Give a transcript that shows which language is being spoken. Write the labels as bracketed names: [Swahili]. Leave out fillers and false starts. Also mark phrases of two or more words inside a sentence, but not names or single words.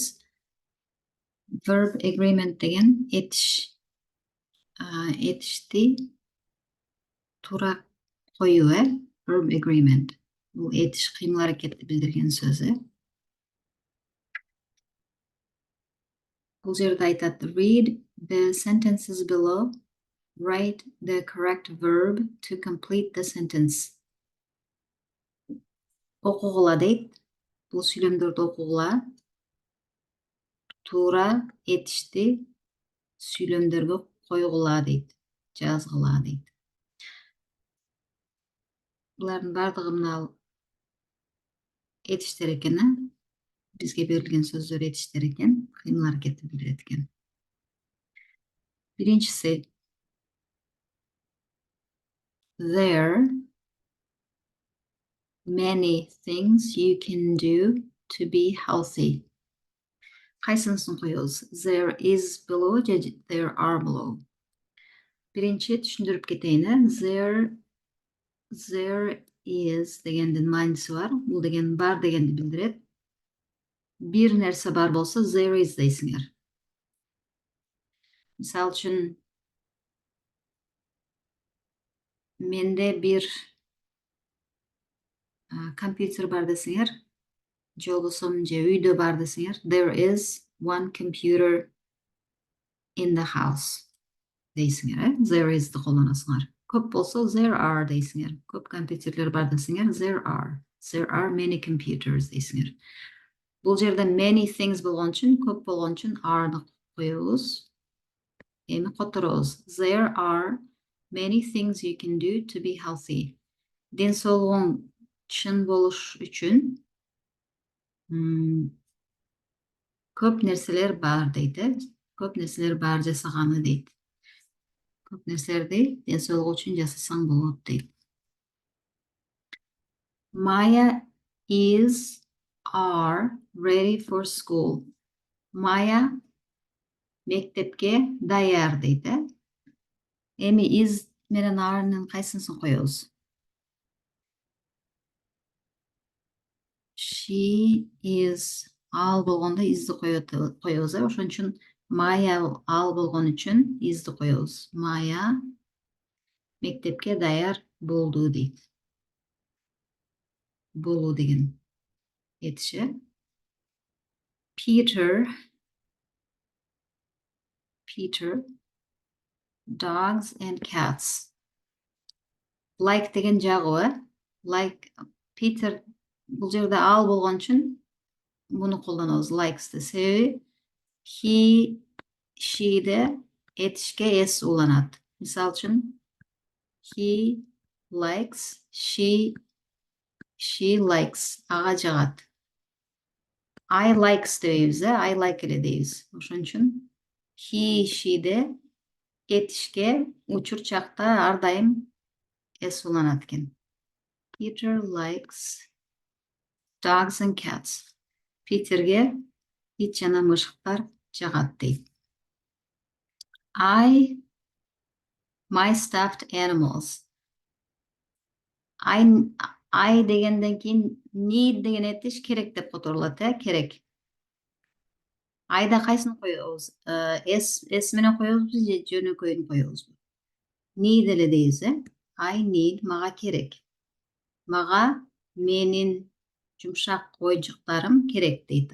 [English] Verb agreement [Kyrgyz] деген этишти туура коюу, [English] Verb agreement. [Kyrgyz] Бул этиш кыймыл аракетти билдирген сөз, Бул жерде айтат: [English] Read the sentences below. Write the correct verb to complete the sentence. [Kyrgyz] Окугула дейт. Бул сүйлөмдөрдү окугула. Туура этишти сүйлөмдөргө койгула дейт. Жазгыла дейт. Булардын бардыгы мына этиштер экен, бизге берилген сөздөр этиштер экен, кыймыл аракетти билдирет экен. Биринчиси: [English] There many things you can do to be healthy. [Kyrgyz] Кайсынысын коебуз? [English] There is below же there are below? [Kyrgyz] Биринчи түшүндүрүп кетейин, [English] There is [Kyrgyz] дегендин мааниси бар. Бул деген бар дегенди билдирет. Бир нерсе бар болсо [English] there is [Kyrgyz] дейсиңер. Мисалы үчүн, менде бир компьютер бар десеңер, же болбосо же үйдө бар десеңер, [English] there is one computer in the house дейсиңер, There is'ди колдоносуңар. [Kyrgyz] Көп болсо [English] there are [Kyrgyz] дейсиңер. Көп компьютерлер бар десеңер, [English] there are many computers дейсиңер. [Kyrgyz] Бул жерде [English] many things [Kyrgyz] болгон үчүн, көп болгон үчүн are'ны коебуз. Эми которобуз. [English] There are many things you can do to be healthy. [Kyrgyz] Ден соолугуң чын болуш үчүн көп нерселер бар дейт, Көп нерселер бар жасаганы дейт. Көп нерселерди ден соолугу үчүн жасасаң болот дейт. [English] Maya are ready for school. [Kyrgyz] Maya мектепке даяр дейт, Эми is менен are'нын кайсынысын коебуз? [English] She is [Kyrgyz] ал болгондо is'ди коебуз, Ошон үчүн Maya ал болгон үчүн is'ди коебуз. Maya мектепке даяр болду дейт. Болуу деген этиши. [English] Peter, dogs and cats. [Kyrgyz] Like деген жагуу, Like Peter бул жерде ал болгон үчүн муну колдонобуз, likes'ти. Себеби [English] he, she'де [Kyrgyz] этишке s уланат. Мисалы үчүн, [English] he likes, she likes, [Kyrgyz] ага жагат. [English] I likes [Kyrgyz] дейбиз, [English] I like [Kyrgyz] эле дейбиз. Ошон үчүн [English] he, she'де [Kyrgyz] этишке учур чакта ар дайым s уланат экен. [English] Peter likes dogs and cats. [Kyrgyz] Питерге ит жана мышыктар жагат дейт. [English] My stuffed animals. [Kyrgyz] I дегенден кийин need деген этиш керек деп которулат, керек. Айда кайсыны коебуз? S менен коебузбу же жөнөкөйүн коебузбу? Need эле дейбиз, [English] I need, [Kyrgyz] мага керек. Мага менин жумшак ойынчуктарым керек дейт.